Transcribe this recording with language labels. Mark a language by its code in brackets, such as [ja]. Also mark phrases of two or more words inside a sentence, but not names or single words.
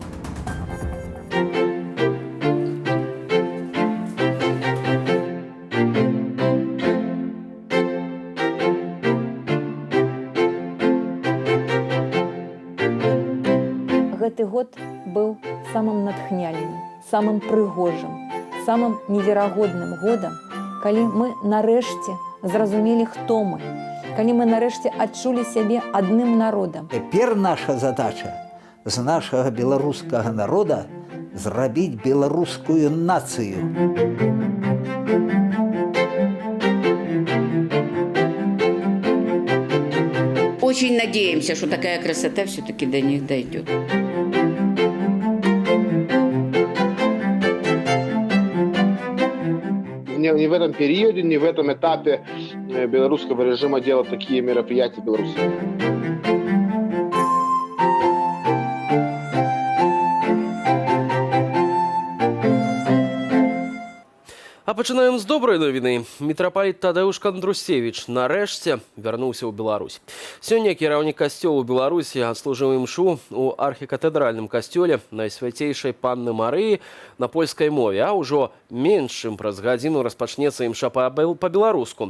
[be] Гэты год быў самым натхняльным, самым прыгожым, самым неверагодным годам, калі мы нарэшце зразумелі, хто мы, калі мы нарэшце адчулі сябе адным народам. Цяпер наша задача з нашага беларускага народа зрабіць беларускую нацыю. [ru] Очень надеемся, что такая красота все-таки до них дойдет. Не в этом периоде, не в этом этапе белорусского режима делать такие мероприятия в Беларуси. [be] А пачынаем з добрай навіны. Мітрапаліт Тадэўш Кандрусевіч нарэшце вярнуўся ў Беларусь. Сёння кіраўнік касцёла ў Беларусі адслужыў імшу ў архікатэдральным касцёле Найсвяцейшай Панны Марыі на польскай мове, а ўжо менш чым праз гадзіну распачнецца імша па-беларуску.